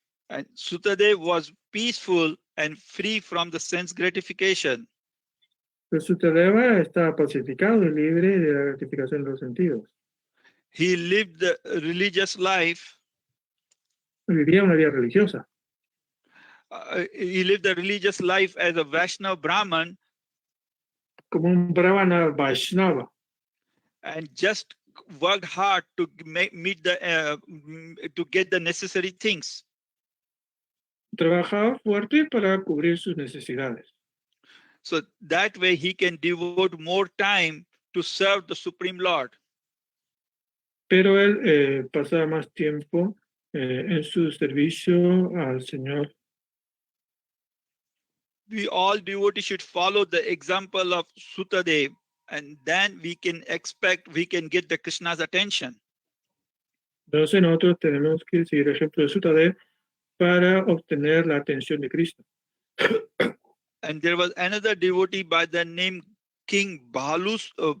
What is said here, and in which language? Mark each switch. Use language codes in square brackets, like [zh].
[en] And Sutadev was peaceful and free from the sense gratification. [es] Pero Sutadeva estaba pacificado y libre de la gratificación de los sentidos. [en] He lived the religious life. [es] Vivía una vida religiosa. [en] He lived the religious life as a Vaishnava Brahman. [es] Como un brahmana Vaishnava. [en] And just worked hard to to get the necessary things. [es] Trabajaba fuerte para cubrir sus necesidades. [en] So that way he can devote more time to serve the Supreme Lord. [es] Pero él pasaba más tiempo en su servicio al Señor. [en] We all devotees should follow the example of Sutadev, and then we can get the Krishna's attention. [es] Entonces nosotros tenemos que seguir el ejemplo de Sutadev para obtener la atención de Cristo. [en] And there was another devotee by the name King Bhalusava.